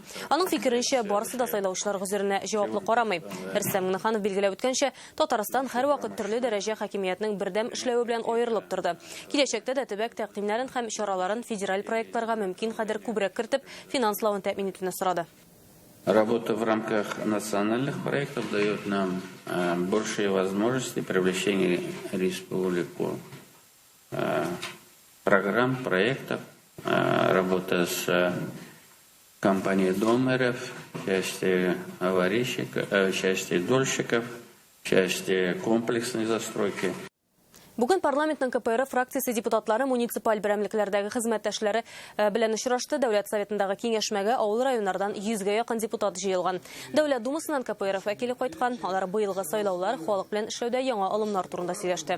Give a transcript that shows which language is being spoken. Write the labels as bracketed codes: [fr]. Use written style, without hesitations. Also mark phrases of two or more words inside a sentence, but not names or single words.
[tt] Аның фикеренчә, барысы да сайлаучылар гүзеренә җаваплы карамый. Рөстәм Миңнеханов билгеләп үткәнчә, Татарстан һәрвакыт төрле дәрәҗә хакимиятның бердәм эшләве белән аерылып торды. Киләчәктә дә төбәк тәкъдимнәрен һәм чараларын федераль проектларга мөмкин кадәр күбрәк кертеп, финанславын тәэмин итүне сорады. [ru] Работа в рамках национальных проектов дает нам большие возможности привлечения республику программ, проектов, работа с компанией доноров, части аварийщиков, части дольщиков, части комплексной застройки. [tt] Бүген парламентның КПР фракциясе депутатлары муниципаль берәмлекләрдәге хезмәттәшләре белән очрашты. Дәүләт советындагы киңәшмәгә авыл районнардан 100-гә якын депутат җыелган. Дәүләт думасыннан КПР вәкиле кайткан. Алар быелгы сайлаулар халык белән эшләүдә яңа алымнар турында сөйләште.